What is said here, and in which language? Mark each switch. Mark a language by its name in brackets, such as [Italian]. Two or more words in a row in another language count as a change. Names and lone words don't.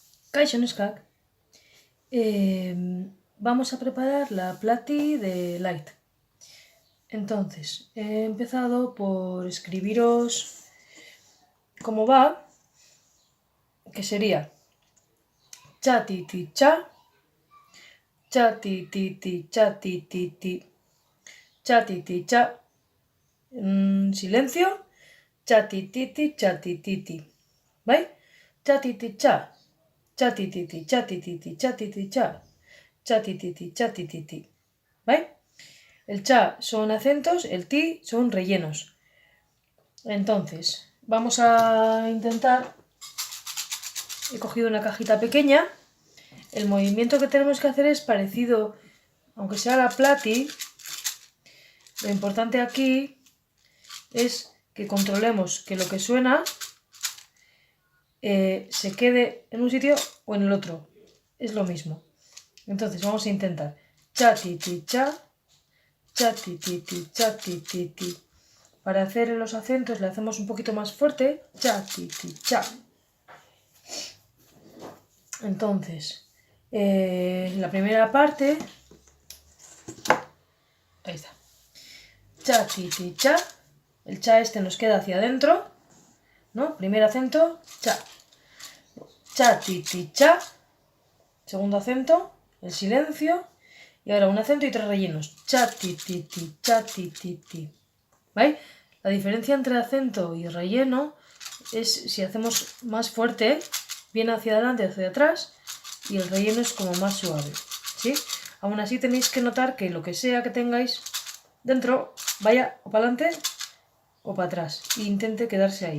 [Basque] Kaixo neskak. [Spanish] Vamos a preparar la plati de Light. Entonces, he empezado por escribiros cómo va, que sería cha-ti-ti-cha, cha-ti-ti-ti, cha-ti-ti-ti, cha-ti-ti-cha, silencio, cha-ti-ti-ti, cha-ti-ti-ti, ¿vale? Cha-ti-ti-cha, cha-ti-ti-ti, cha-ti-ti-ti, cha-ti-ti-cha, cha-ti-ti-ti, cha-ti-ti-ti, ¿vale? El cha son acentos, el ti son rellenos. Entonces, vamos a intentar... He cogido una cajita pequeña. El movimiento que tenemos que hacer es parecido, aunque sea la plati. Lo importante aquí es que controlemos que lo que suena se quede en un sitio o en el otro. Es lo mismo. Entonces vamos a intentar cha-ti-ti-cha, cha-ti-ti-ti, cha-ti-ti-ti. Para hacer los acentos le hacemos un poquito más fuerte, cha-ti-ti-cha. Entonces, la primera parte, ahí está, cha-ti-ti-cha, el cha este nos queda hacia adentro, ¿no? Primer acento, cha, cha-ti-ti-cha, segundo acento, el silencio, y ahora un acento y tres rellenos, cha-ti-ti-ti, cha-ti-ti-ti, ¿vale? La diferencia entre acento y relleno es si hacemos más fuerte, viene hacia adelante, hacia atrás, y el relleno es como más suave, ¿sí? Aún así tenéis que notar que lo que sea que tengáis dentro vaya o para adelante o para atrás e intente quedarse ahí.